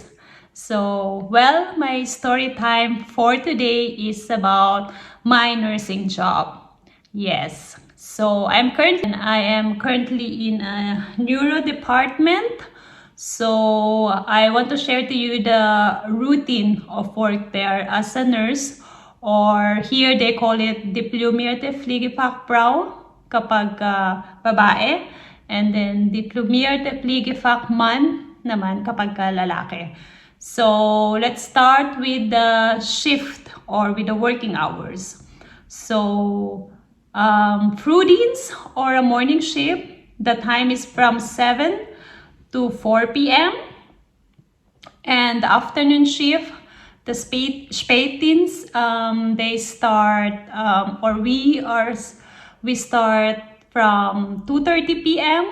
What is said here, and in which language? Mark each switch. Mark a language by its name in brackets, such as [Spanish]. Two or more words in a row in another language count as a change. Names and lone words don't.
[English] So, well, my story time for today is about my nursing job. Yes. So, I am currently in a neuro department. So, I want to share to you the routine of work there as a nurse, or here they call it [German] diplomierte Pflegefachfrau [Filipino] kapag babae, [English] and then [German] diplomierte Pflegefachmann [Filipino] naman kapag lalaki. [English] So let's start with the shift or with the working hours. So Frudins or a morning shift, the time is from 7 to 4 p.m. And the afternoon shift, the Spätdienst, they start we start from 2:30 p.m.